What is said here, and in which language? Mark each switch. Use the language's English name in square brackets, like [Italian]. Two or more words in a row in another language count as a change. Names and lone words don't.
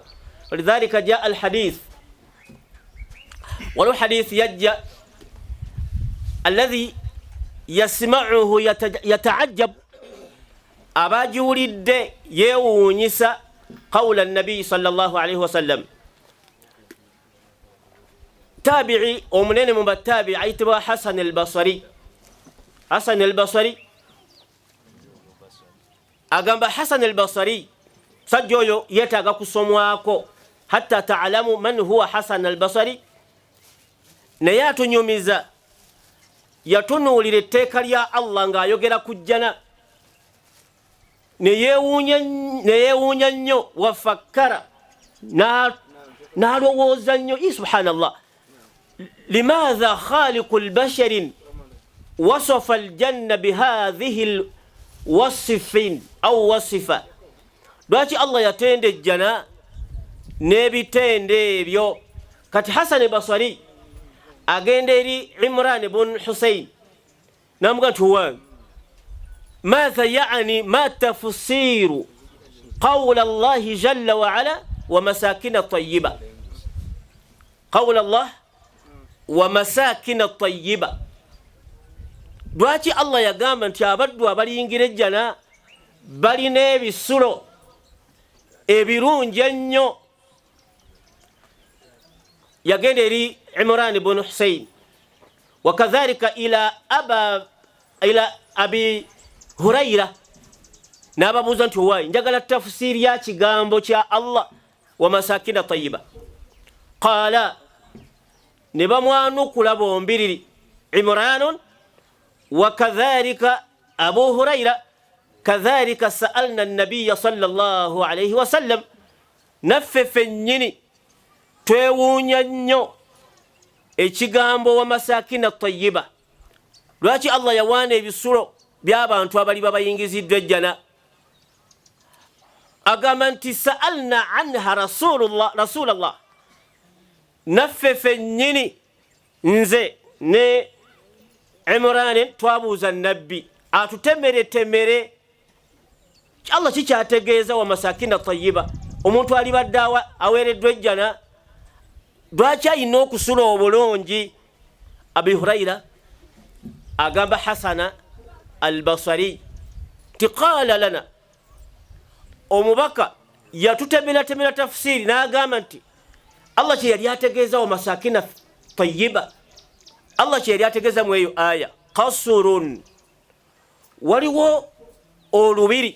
[Arabic] ولذلك جاء الحديث, [Ganda] waliwo hadith yajja [Arabic] الذي يسمعه يتعجب, [Ganda] abagiwulidde yeewuunyisa [Arabic] قول النبي صلى الله عليه وسلم. [Ganda] Tabi'i omunene mu battabi'i ayitibwa Hasan al-Basri. Hasan al-Basri agamba, Hasan al-Basri sajja oyo yeetaaga kusomwako [Arabic] حتى تعلم من هو [Ganda] Hasan al-Basri. Naye atunyumiza, yatunuulira etteeka lya Allah ng'ayogera ku jjana, neyeewuunya nnyo, wafakkara n'alowooza nnyo. [Arabic] سبحان الله، لماذا خالق البشر وصف الجنة بهذه الأوصاف أو وصفة, [Ganda] lwaki Allah yatenda ejjana n'ebitende ebyo? Kati Hasan Basri agenda eri Imran ibn Husayn namuga nti wange, [Arabic] ماذا يعني ما تفسير قول الله جل وعلا ومساكن الطيبة؟ قول الله ومساكن الطيبة، [Ganda] lwaki Allah yagamba nti abaddu abaliyingira ejjana balina ebisulo ebirungi ennyo? Yagenda eri Imran ibn Husayn, [Arabic] وكذلك إلى أبي هريرة [Ganda] n'ababuuza nti owaayi, njagala tafsiri ya kigambo kya Allah [Arabic] ومساكن طيبة. [Ganda] Qaala, ne bamwanukula bombiriri, Imranun [Arabic] وكذلك [Ganda] Abu Hurayra, [Arabic] كذلك سألنا النبي صلى الله عليه وسلم, [Ganda] naffe ffennyini twewuunya nnyo ekigambo [Arabic] ومساكن طيبة. [Ganda] Lwaki Allah yawaana ebisulo by'abantu abali babayingiziddwa ejjana? Agamba nti [Arabic] سألنا عنها رسول الله, [Ganda] naffe ffennyini, nze ne Imran twabuuza nabbi atutemeretemere Allah kikyategeeza [Arabic] ومساكن طيبة, [Ganda] omuntu alibadde aweereddwa ejjana lwaki alina okusula obulungi? Abi Hurayra agamba Hasana al-Basri ti [Arabic] قال لنا, [Ganda] omubaka yatutemeratemera tafsiri n'agamba nti Allah kye yali ategeeza [Arabic] ومساكن طيبة, [Ganda] Allah kye yali ategeeza mu eyo aya, qasurun, waliwo olubiri.